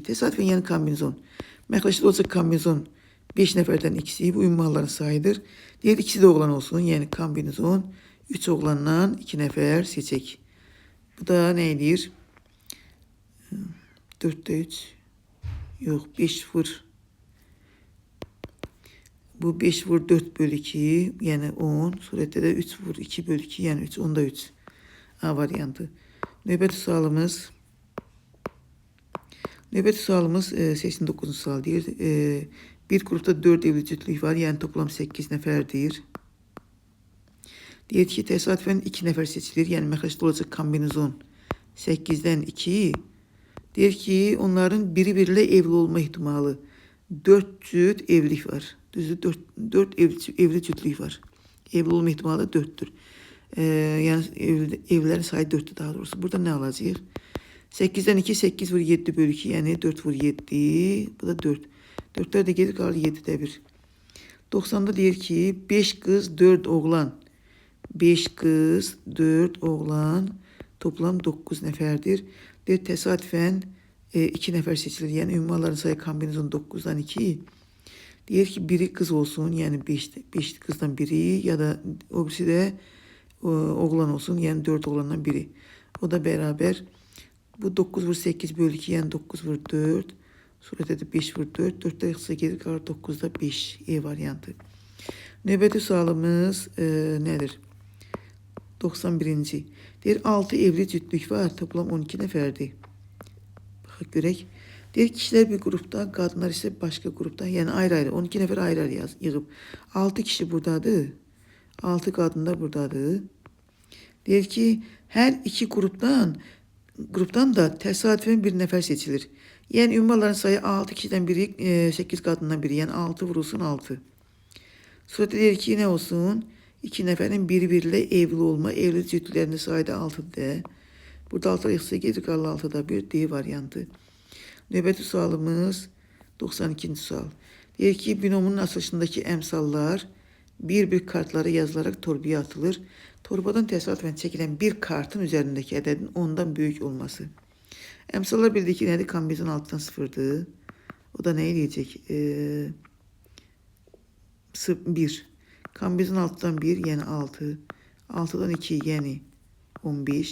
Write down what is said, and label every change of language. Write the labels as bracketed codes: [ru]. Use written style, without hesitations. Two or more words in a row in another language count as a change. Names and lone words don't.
[az] Təsadüfən yəni kombinezon. Məxrəcdə olacaq kombinezon 5 nəfərdən ikisi bu ünvanların sayıdır. Deyir ikisi de oğlan olsun. Yəni kombinezon 3 oğlandan 2 nəfər seçək. Bu da nə edir? 4'də 3 yox 5 vur. Bu 5 vur 4 bölü 2 yani 10. Surette de 3 vur 2 bölü 2 yani 3. Onda 3. A variantı. Növbəti sualımız. Növbəti sualımız 89-cu sual deyir. Bir grupta 4 evli cütlük var. Yani toplam 8 nəfərdir. Deyir ki təsadüfən 2 nəfər seçilir. Yəni məxrəcdə olacaq kombinezon 8'den 2. Deyir ki onların biri-biriyle evli olma ihtimali 4 cüt evlilik var. Düzü 4 evli cütlük var. Evli olma ihtimali 4'tür. Yani evlilerin sayı 4'tür daha doğrusu. [tr] Burada ne alacağız? 8'den 2 8 vur 7 bölü 2 yani 4 vur 7. Bu da 4. 4'ler de gelir kalır [az] 7'de 1. 90'da deyir ki 5 kız 4 oğlan. 5 kız 4 oğlan toplam 9 nəfərdir. Deyir təsadüfən 2 nəfər seçilir. Yəni ünvanların sayı kombinezon 9'dan 2. Deyir ki biri kız olsun. Yani 5 kızdan biri ya da o birisi de oğlan olsun. Yani 4 oğlandan biri. O da beraber bu 9 vur 8 bölü 2 yani 9 vur 4. Surətdə də 5 vur 4. 4'də yaxşı gelir qalır 9'da 5 E variantı. Növbəti sualımız nedir? 91. Deyir 6 evli cütlük var. Toplam 12 nəfərdir. Baxaq görək. [tr] Deyir kişiler bir grupta, kadınlar ise başka grupta. [az] Yani ayrı-ayrı. 12 nəfər ayrı-ayrı yığıb. 6 kişi buradadır. 6 kadınlar buradadır. Deyir ki her iki gruptan da təsadüfən bir nəfər seçilir. Yani ünvanların sayı 6 kişiden biri, 8 kadından biri. Yani 6 vurulsun 6. Sonra deyir ki ne olsun? 2 nəfərin biri-biriyle evli olma, evli cütlüklərinin sayı da 6'da. Burada 6 yaxşı gedir qalır 6'da 1 D variantı. Növbəti sualımız 92. sual. Deyir ki binomunun açılışındaki əmsallar bir kartlara yazılarak torbaya atılır. Torbadan təsadüfən çekilen bir kartın üzerindeki ədədin ondan büyük olması. Əmsallar bildik ki nədir? Kombinezon 6'dan 0'dır. [tr] O da ne diyecek? [az] 1. Kombinezon 6'dan 1 yani 6. 6'dan 2 yani 15.